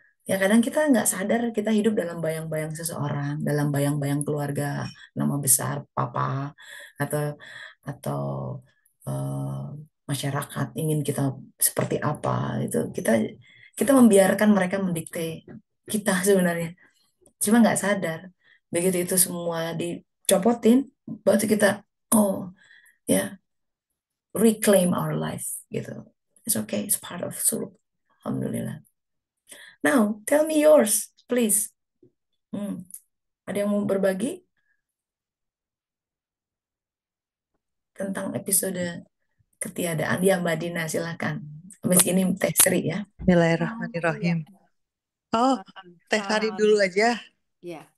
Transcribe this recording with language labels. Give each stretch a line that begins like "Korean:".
Indonesian: Ya kadang kita nggak sadar kita hidup dalam bayang-bayang seseorang, dalam bayang-bayang keluarga, nama besar papa atau atau eh, masyarakat ingin kita seperti apa itu kita kita membiarkan mereka mendikte kita sebenarnya, cuma nggak sadar begitu itu semua dicopotin, baru kita oh ya
English: reclaim our life
Indonesian: gitu.
English: It's okay, it's part of suluk. Alhamdulillah. Now tell me yours, please. Hmm.
Indonesian: Ada yang mau berbagi tentang episode ketiadaan? Ya, Mbak Dina, silakan. Habis ini Teh Sri ya. Oh, iya. Bismillahirrahmanirrahim. Oh, Teh Sari dulu Salam. aja. Ya.